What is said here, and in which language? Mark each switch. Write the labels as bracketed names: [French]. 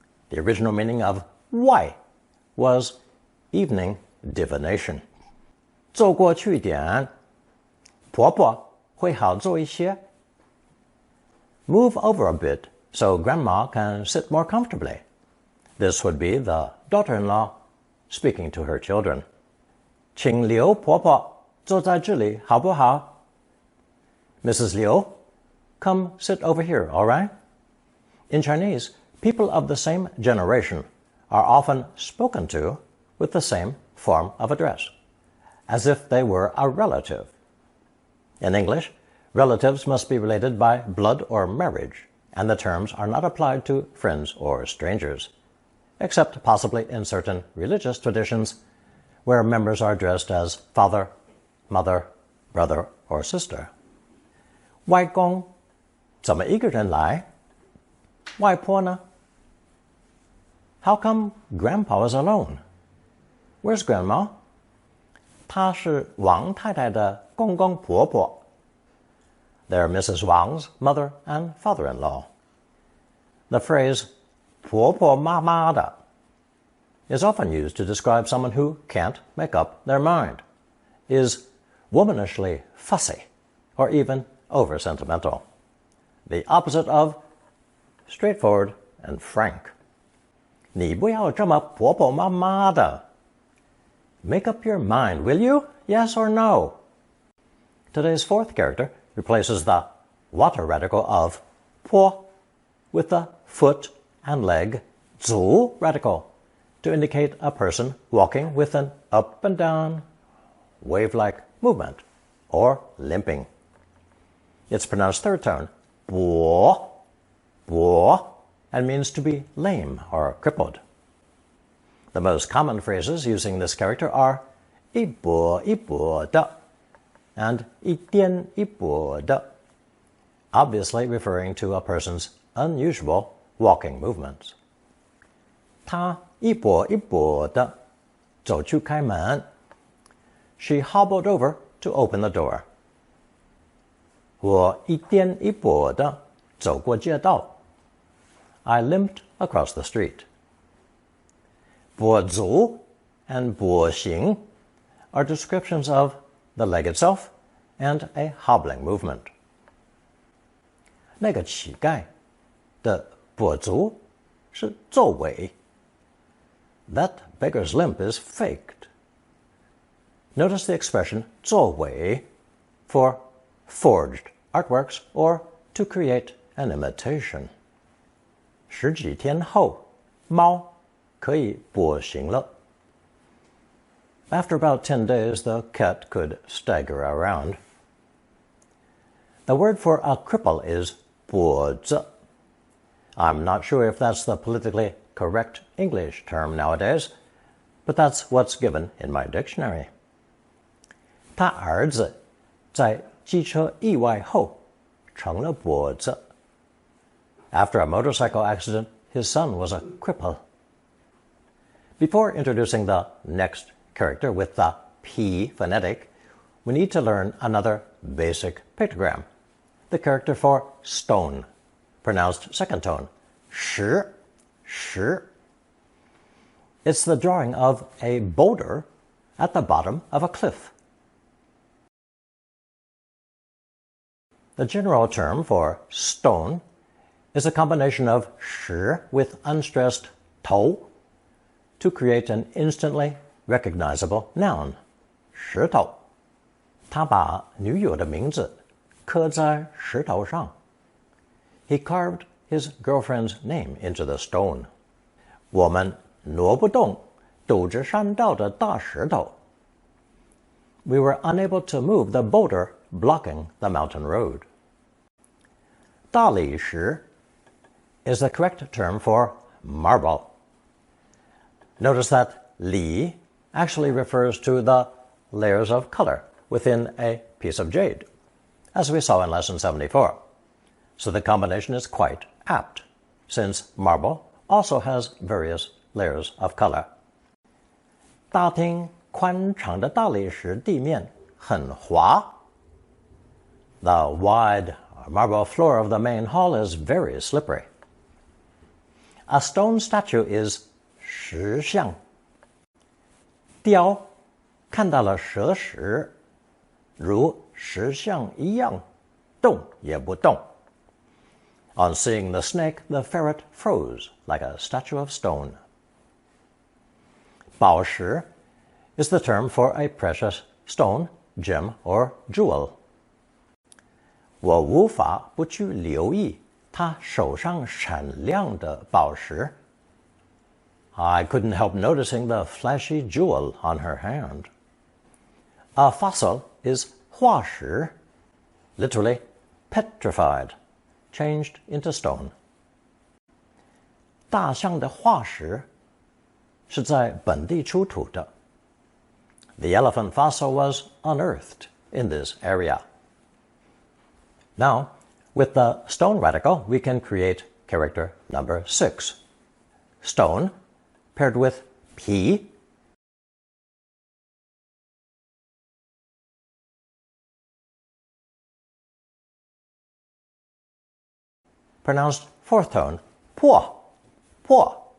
[English] The original meaning of 外 was evening divination. [Chinese] 坐过去点，婆婆会好坐一些. [English] Move over a bit so grandma can sit more comfortably. This would be the daughter-in-law speaking to her children. [Chinese] 请刘婆婆坐在这里好不好? [English] Mrs. Liu, come sit over here, all right? In Chinese, people of the same generation are often spoken to with the same form of address, as if they were a relative. In English, relatives must be related by blood or marriage, and the terms are not applied to friends or strangers, except possibly in certain religious traditions where members are addressed as father, mother, brother, or sister. [Chinese] 外公怎么一个人来?外婆呢? [English] How come Grandpa is alone? Where's Grandma? [Chinese] 她是王太太的公公婆婆. [English] They're Mrs. Wang's mother and father-in-law. The phrase [Chinese] 婆婆妈妈的 [English] is often used to describe someone who can't make up their mind, is womanishly fussy, or even over-sentimental. The opposite of straightforward and frank. [Chinese] 你不要这么婆婆妈妈的. [English] Make up your mind, will you? Yes or no? Today's fourth character replaces the water radical of 坡 with the foot and leg 足 radical to indicate a person walking with an up and down, wave-like movement, or limping. It's pronounced third tone, 跛, 跛, and means to be lame or crippled. The most common phrases using this character are [Chinese] 一跛一跛的 [English] and [Chinese] 一颠一跛的, [English] obviously referring to a person's unusual walking movements. [Chinese] 她一跛一跛的走去开门. [English] She hobbled over to open the door. [Chinese] 我一颠一跛的走过街道. [English] I limped across the street. 跛足 and 跛行 are descriptions of the leg itself and a hobbling movement. [Chinese] 那个乞丐的跛足是皱尾. [English] That beggar's limp is faked. Notice the expression 皱尾 for forged artworks or to create an imitation. [Chinese] 十几天后，猫可以跛行了. [English] After about 10 days, the cat could stagger around. The word for a cripple is 跛子. I'm not sure if that's the politically correct English term nowadays, but that's what's given in my dictionary. [Chinese] 他儿子在机车意外后成了跛子。 [English] After a motorcycle accident, his son was a cripple. Before introducing the next character with the P phonetic, we need to learn another basic pictogram, the character for stone, pronounced second tone, shi, shi. It's the drawing of a boulder at the bottom of a cliff. The general term for stone is a combination of shi with unstressed tou to create an instantly recognizable noun, 石头。 [Chinese] 他把女友的名字刻在石头上。 [English] He carved his girlfriend's name into the stone. [Chinese] 我们挪不动堵着山道的大石头。 [English] We were unable to move the boulder blocking the mountain road. 大理石 is the correct term for marble. Notice that 理 actually refers to the layers of color within a piece of jade, as we saw in lesson 74. So the combination is quite apt, since marble also has various layers of color. [Chinese] 大厅宽敞的大理石地面很滑。 [English] The wide marble floor of the main hall is very slippery. A stone statue is 石像。 [Chinese] 雕看到了蛇时，如石像一样，动也不动。 [English] On seeing the snake, the ferret froze like a statue of stone. 宝石 is the term for a precious stone, gem, or jewel. [Chinese] 我无法不去留意他手上闪亮的宝石。 [English] I couldn't help noticing the flashy jewel on her hand. A fossil is 化石, literally petrified, changed into stone. [Chinese] 大象的化石是在本地出土的。 [English] The elephant fossil was unearthed in this area. Now, with the stone radical, we can create character number 6. Stone paired with P, pronounced fourth tone, 破, 破.